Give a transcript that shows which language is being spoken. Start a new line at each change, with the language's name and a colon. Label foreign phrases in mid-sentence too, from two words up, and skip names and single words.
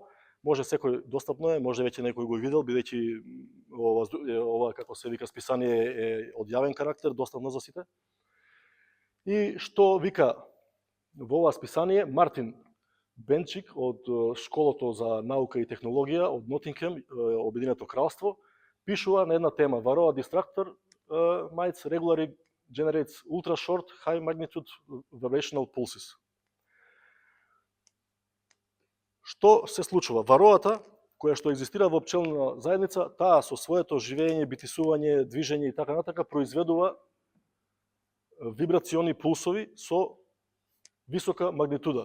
Macedonian: Може секој достапно е, може веќе некој го видел, бидејќи ова како се вика списание е од јавен карактер, достапно за сите. И што вика во ова списание Мартин Бенчик од школото за наука и технологија од Нотингем, Обединето кралство, пишува на една тема:
English: Varroa distractor mites regularly generates ultra short high magnitude vibrational pulses.
Macedonian: Што се случува? Вароата, која што екзистира во пчелна заедница, таа со своето живење, битисување, движење и така натака произведува вибрациони пулсови со висока магнитуда.